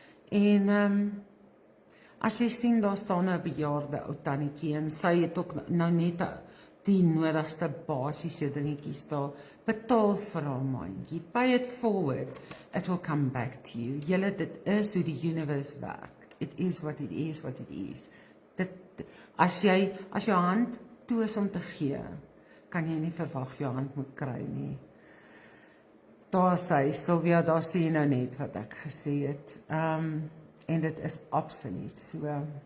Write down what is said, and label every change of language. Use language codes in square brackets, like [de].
[af] En as jy sien, daar staan 'n bejaarde ou tannetjie, en sy het ook nou net die nodigste basiese dingetjies daar, betaal vir haar mandjie, [en] pay it forward, it will come back to you. [af] Julle, dit is hoe die universe werk. [en] It is what it is, what it is. [af] As jou hand toe is om te gee, kan jy nie verwag jou hand moet kry nie. Daar sê, Sylvia, daar sê jy nou net wat ek gesê het. En dit is absoluut so.